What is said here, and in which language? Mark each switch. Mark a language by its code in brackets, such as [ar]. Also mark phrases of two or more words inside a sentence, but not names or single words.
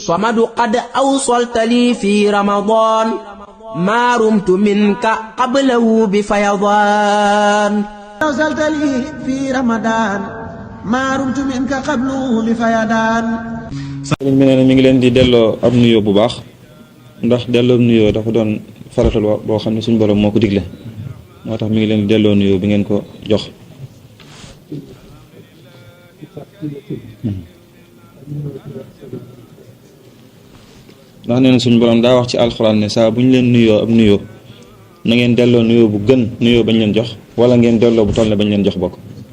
[ar] صمد قد أوصلت لي في رمضان ما رمت منك قبله بفيضان أوصلت لي في رمضان ما رمت منك قبله بفيضان. [wo] sëriñ bi nee na mi ngi leen di delloo ab nuyoo bu baax ndax delloo nuyoo dafa doon faratal boo xam ne suñu borom moo ko digle moo tax mi ngi leen di delloo nuyoo bi ngeen ko jox. ndax nee na suñu borom daa wax ci alxuraan ne saa bu ñu leen nuyoo ab nuyoo na ngeen delloo nuyoo bu gën nuyoo bañ leen jox wala ngeen delloo bu toll ne bañ leen jox bokk.